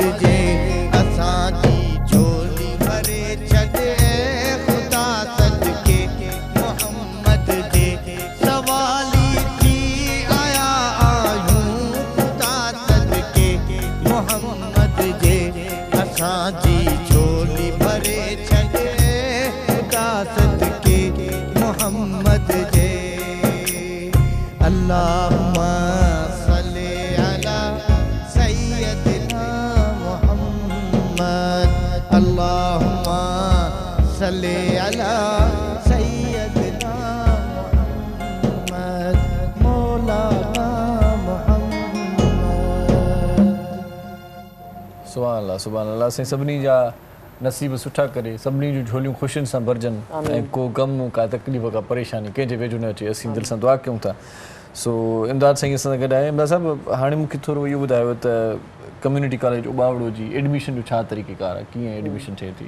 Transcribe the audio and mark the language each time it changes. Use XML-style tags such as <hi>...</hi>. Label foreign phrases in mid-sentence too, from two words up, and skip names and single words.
<sd>जे असा जी झोली भरे छॾे खुदा सदके मोहम्मद जे सवाली थी आया आयूं खुदा सदके मोहम्मद जे असां जी झोली भरे छॾे खुदा सदके मोहम्मद जे</sd> <ar>اللهم صل على سيدنا محمد اللهم صل على سيدنا محمد مولانا محمد. سبحان الله</ar> <sd>साईं सभिनी जा नसीब सुठा करे सभिनी जूं झोलियूं ख़ुशियुनि सां भरजनि ऐं को ग़म का तकलीफ़ का परेशानी कंहिंजे वेझो न अचे असीं दिलि सां दुआ कयूं था। सो इमदाद साईं असां सां गॾु आहे। इमदाद साहिबु हाणे मूंखे थोरो इहो ॿुधायो त</sd> <en>community college</en> <sd>उॿावड़ो जी एडमिशन जो छा तरीक़ेकार आहे, कीअं एडमिशन थिए थी?</sd>